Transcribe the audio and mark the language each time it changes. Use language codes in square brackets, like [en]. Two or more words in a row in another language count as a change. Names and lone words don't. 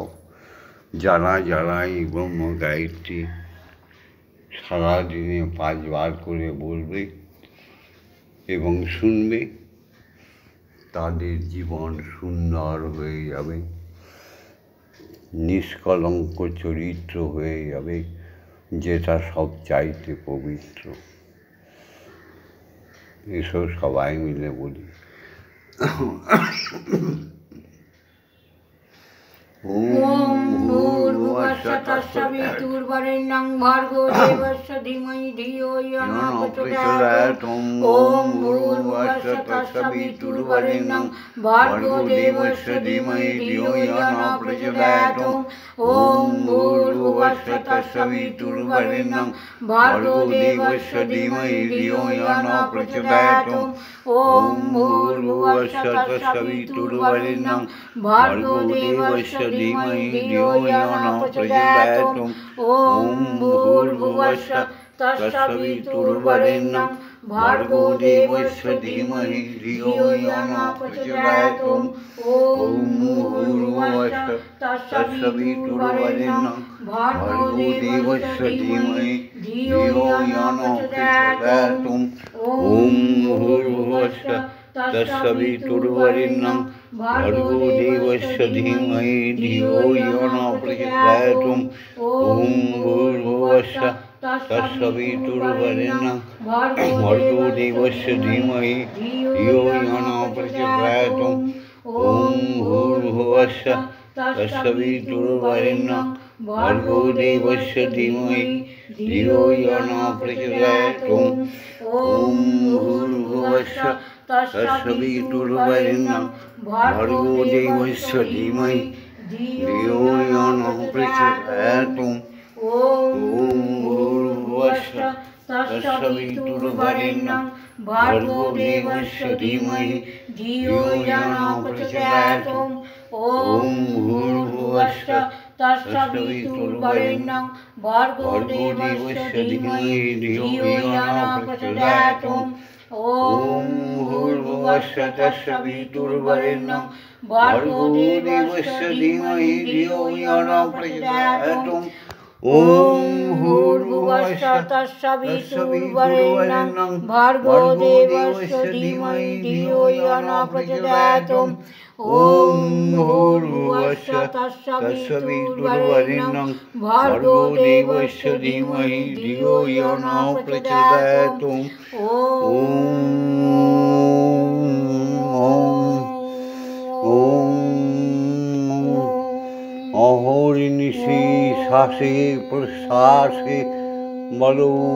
[bn] যারা যারা এই ব্রহ্ম গায়ত্রী সারাদিনে 5 বার করে বলবে এবং শুনবে, তাদের জীবন সুন্দর হয়ে যাবে, নিষ্কলঙ্ক চরিত্র হয়ে যাবে, যেটা সব চাইতে পবিত্র। এসো সবাই মিলে বলি। [sa] ওম ভূর্ভুবস্সুঃ তৎসবিতুর্বরেণ্যং ভর্গো দেবস্য ধীমহি ধিয়ো ইয়ো ন প্রচোদয়াৎ। ওম ভূর্ভুবস্সুঃ তৎসবিতুর্বরেণ্যং ভর্গো দেবস্য ধীমহি ধিয়ো ইয়ো ন প্রচোদয়াৎ। ওম ভূর্ভুবস্সুঃ তৎসবিতুর্বরেণ্যং ভর্গো দেবস্য ধীমহি ধিয়ো ইয়ো ন প্রচোদয়াৎ। ওম ভূর্ভুবস্সুঃ তৎসবিতুর্বরেণ্যং ভর্গো দেবস্য ধীমহি ধিয়ো ইয়ো ন প্রচোদয়াৎ। ওম ভূর্ভুবস্সুঃ তৎসবিতুর্বরেণ্যং ভর্গো দেবস্য ধীমহি ধিয়ো ইয়ো ন প্রচোদয়াৎ। ওম ভূর্ভুবস্সুঃ তৎসবিতুর্বরেণ্যং ভর্গো দেবস্য ধীমহি ধিয়ো ইয়ো ন প্রচোদয়াৎ। ওম ভূর্ভুবস্সুঃ তৎসবিতুর্বরেণ্যং ভর্গো দেবস্য ধীমহি ধিয়ো ইয়ো ন প্রচোদয়াৎ। ওম ভূর্ভুবস্সুঃ তৎসবিতুর্বরেণ্যং ভর্গো দেবস্য ধীমহি ধিয়ো ইয়ো ন প্রচোদয়াৎ। ওম ভূর্ভুবস্সুঃ তৎসবিতুর্বরেণ্যং ভর্গো দেবস্য ধীমহি ধিয়ো ইয়ো ন প্রচোদয়াৎ। ওম ভূর্ভুবস্সুঃ তৎসবিতুর্বরেণ্যং ভর্গো দেবস্য ধীমহি ধিয়ো ইয়ো ন প্রচোদয়াৎ। ওম ভূর্ভুবস্সুঃ তৎসবিতুর্বরেণ্যং ভর্গো দেবস্য ধীমহি ধিয়ো ইয়ো ন প্রচোদয়াৎ। ওম ভূর্ভুবস্সুঃ তৎসবিতুর্বরেণ্যং ভর্গো দেবস্য ধীমহি ধিয়ো ইয়ো ন প্রচোদয়াৎ। ওম ভূর্ভুবস্সুঃ তৎসবিতুর্বরেণ্যং ভর্গো দেবস্য ধীমহি ধিয়ো ইয়ো ন প্রচোদয়াৎ। ওম ভূর্ভুবস্সুঃ তৎসবিতুর্বরেণ্যং ভর্গো দেবস্য ধীমহি ধিয়ো ইয়ো ন প্রচোদয়াৎ। ওম ভূর্ভুবস্সুঃ তৎসবিতুর্বরেণ্যং ভর্গো দেবস্য ধীমহি ধিয়ো ইয়ো ন প্রচোদয়াৎ। [bn] অহর্নিশি শ্বাসে প্রশ্বাসে বলো।